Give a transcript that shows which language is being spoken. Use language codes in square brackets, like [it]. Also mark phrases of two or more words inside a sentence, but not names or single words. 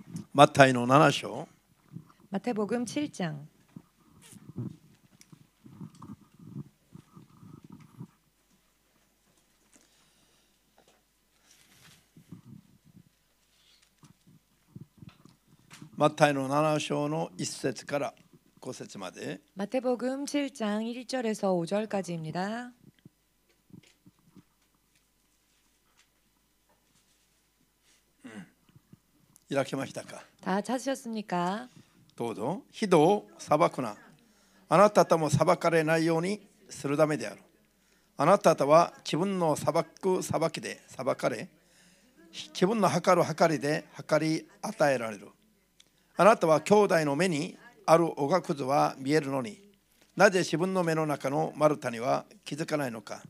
[ja] マタイの7章 [ko] 마태복음 7장 [ja] マタイの7章の1節から5節まで [ko] 마태복음 7장 1절에서 5절까지입니다. [ja] 開けましたか。 [ko] 다 찾으셨습니까? [ja] どうぞ。人を裁くな。あなた方も裁かれないようにするためである。あなた方は自分の裁く裁きで裁かれ、自分の測る測りで測り与えられる。あなたは兄弟の目にあるおがくずは見えるのに、なぜ自分の目の中の丸太には気づかないのか。